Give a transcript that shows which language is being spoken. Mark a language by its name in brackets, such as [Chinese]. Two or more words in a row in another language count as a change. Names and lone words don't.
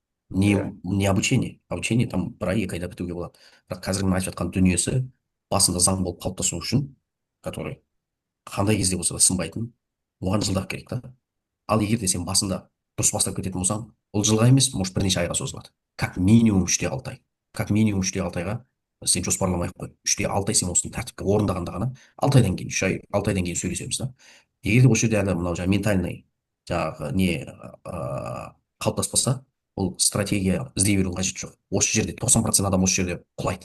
[Russian] Не обучение. Обучение там [Kazakh] 1-2 айда бітуге болады. Бірақ қазір мен айтып жатқан дүниесі басында заң болып қалыптасу үшін, который қандай кезде болса да сынбайтын, оған жылдап керек та. Ал егер де сен басында дұрыс бастап кететін болсаң, ол жылға емес, может бірнеше айға созылады. [Russian] Как минимум [Kazakh] 3-6 ай. [Russian] Как минимум [Kazakh] 3-6 айға сен жоспарламай-ақ қой. 3-6 ай сен осыны тәртіпке орындағанда ғана 6 айдан кейін, 3 ай, 6 айдан кейін сөйлесеміз да. Егер де осы жерде әлі мынау ментальный жаңағы не қалыптаспаса, ол стратегия іздей берудің қажеті жоқ. Осы жерде 90% адам осы жерде құлайды.